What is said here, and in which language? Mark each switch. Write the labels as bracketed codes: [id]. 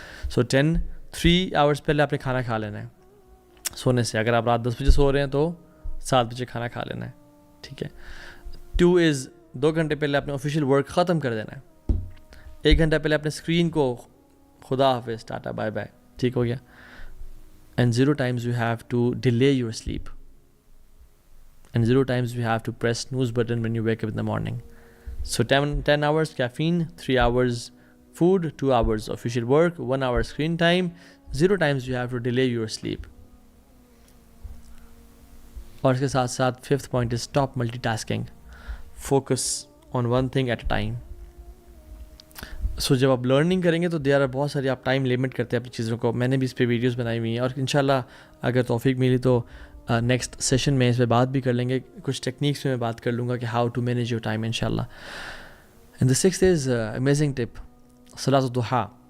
[ur] سو 3 hours پہلے آپ نے کھانا کھا لینا ہے سونے سے. اگر آپ رات 10 بجے سو رہے ہیں تو 7 بجے کھانا کھا لینا ہے, ٹھیک ہے. 2 از 2 گھنٹے پہلے اپنے آفیشیل ورک ختم کر دینا ہے. 1 گھنٹہ پہلے اپنے اسکرین کو خدا حافظ, ٹاٹا بائے بائے, ٹھیک ہو گیا. [en] And 0 times you have to delay your sleep. And 0 times you have to press snooze button when you wake up in the morning. So 10 hours caffeine, 3 hours food, 2 hours official work, 1 hour screen time. 0 times you have to delay your sleep. [ur] اور اس کے ساتھ ساتھ [en] 5th point is stop multitasking. Focus on one thing at a time. [ur] سو جب آپ learning کریں گے تو دیر بہت ساری آپ ٹائم لمٹ کرتے ہیں اپنی چیزوں کو. میں نے بھی اس پہ ویڈیوز بنائی ہوئی ہیں, اور انشاءاللہ اگر توفیق ملی تو نیکسٹ سیشن میں اس پہ بات بھی کر لیں گے. کچھ ٹیکنیکس میں بات کر لوں گا کہ [en] how to manage your time [ur] انشاءاللہ. [en] and the 6th is amazing tip, [ur] صلاۃ الضحیٰ.